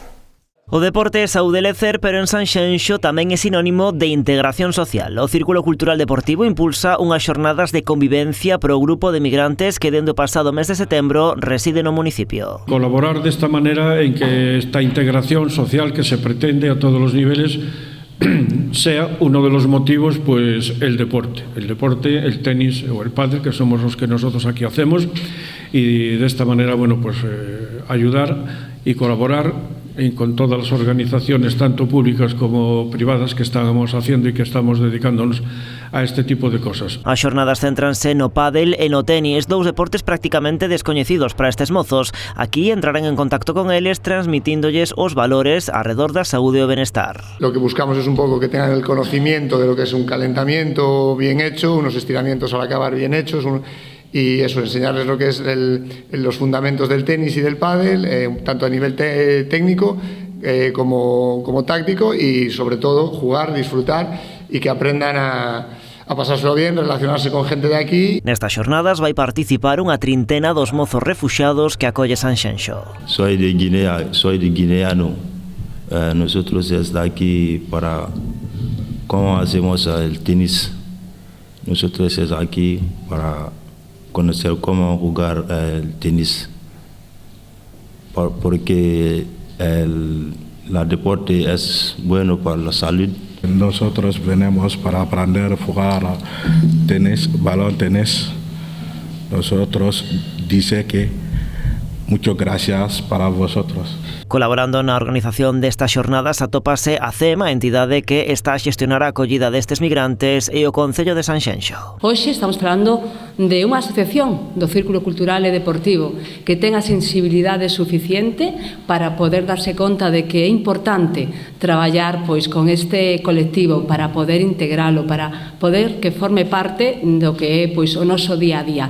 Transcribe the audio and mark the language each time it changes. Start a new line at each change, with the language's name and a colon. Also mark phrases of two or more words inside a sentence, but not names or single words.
Galician: O deporte é saúde e lecer, pero en Sanxenxo tamén é sinónimo de integración social. O Círculo Cultural Deportivo impulsa unhas xornadas de convivencia pro grupo de migrantes que dende o pasado mes de setembro reside no municipio.
Spanish: Colaborar desta manera en que esta integración social que se pretende
Galician: a todos os niveles
Spanish: sea uno de los motivos, pues el deporte, el tenis o el pádel, que somos los que nosotros aquí hacemos, y de esta manera, bueno, pues ayudar y colaborar con todas las organizaciones, tanto públicas como privadas, que estamos haciendo y que estamos dedicándonos a este tipo de cosas.
Galician: As xornadas céntranse no pádel e no tenis, dous deportes prácticamente descoñecidos para estes mozos. Aquí entrarán en contacto con eles transmitindolles os valores arredor da saúde e o benestar.
Spanish: Lo que buscamos es un poco que tengan el conocimiento de lo que es un calentamiento bien hecho, unos estiramientos al acabar bien hechos, y eso, enseñarles lo que es los fundamentos del tenis y del pádel, tanto a nivel técnico como táctico, y sobre todo jugar, disfrutar y que aprendan a pasárselo bien, relacionarse con gente de aquí.
Galician: Nestas xornadas vai participar unha trintena dos mozos refuxiados que acolle Sanxenxo.
Spanish: Soy guineano. Nosotros estamos aquí para cómo hacemos el tenis. Nosotros estamos aquí para conocer cómo jugar el tenis, porque el deporte es bueno para la salud. Nosotros venimos para aprender a jugar tenis, balón tenis. Nosotros dice que muchas gracias para vosotros.
Galician: Colaborando na organización destas xornadas atópase a CEMA, a entidade que está a xestionar a acollida destes migrantes, e o Concello de Sanxenxo. Hoxe estamos falando de unha asociación do Círculo Cultural e Deportivo que ten a sensibilidade suficiente para poder darse conta de que é importante traballar pois con este colectivo para poder integralo, para poder que forme parte do que é pois o noso día a día.